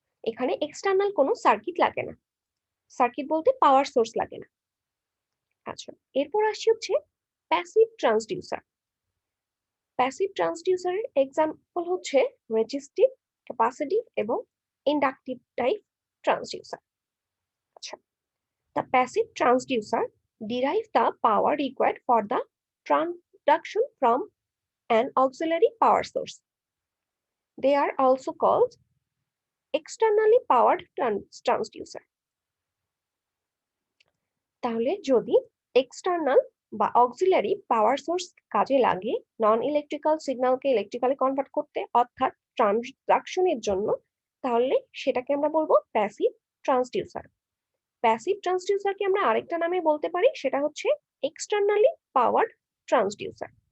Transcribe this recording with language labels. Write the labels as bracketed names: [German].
[Bangla] এখানে এক্সটার্নাল কোনো সার্কিট লাগে না, সার্কিট বলতে পাওয়ার সোর্স লাগে না। আচ্ছা, এরপর আসছি হচ্ছে প্যাসিভ ট্রান্সডিউসার। প্যাসিভ ট্রান্সডিউসারের এক্সাম্পল হচ্ছে রেজিস্টিভ, ক্যাপাসিটিভ এবং ইন্ডাকটিভ টাইপ ট্রান্সডিউসার। [English] আচ্ছা, the passive transducer derive the power required for the transduction from an auxiliary power source. They are also called externally powered transducer. [Bangla] তাহলে যদি external বা auxiliary power source কাজে লাগে নন electrical সিগন্যালকে electrically convert করতে অর্থাৎ ট্রান্সডাকশনের জন্য, তাহলে সেটাকে আমরা বলবো প্যাসিভ ট্রান্সডিউসার। প্যাসিভ ট্রান্সডিউসারকে আমরা আরেকটা নামে বলতে পারি, সেটা হচ্ছে এক্সটার্নালি পাওয়ার্ড ট্রান্সডিউসার।